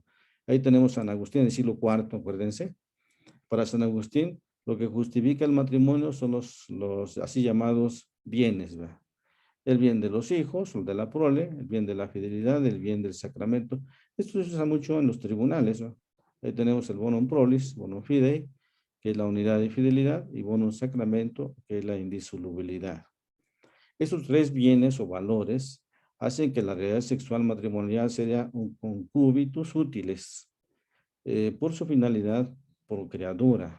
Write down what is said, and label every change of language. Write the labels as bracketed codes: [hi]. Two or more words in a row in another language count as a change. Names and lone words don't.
[es] Ahí tenemos a San Agustín en el siglo IV, acuérdense. Para San Agustín, lo que justifica el matrimonio son los así llamados bienes, ¿verdad? El bien de los hijos, el de la prole, el bien de la fidelidad, el bien del sacramento. Esto se usa mucho en los tribunales, ¿no? Ahí tenemos el [la] bonum prolis, bonum fidei, [es] que es la unidad de fidelidad, y [la] bonum sacramento, [es] que es la indisolubilidad. Esos tres bienes o valores hacen que la realidad sexual matrimonial sea un [la] concúbitus útiles [es] por su finalidad procreadora.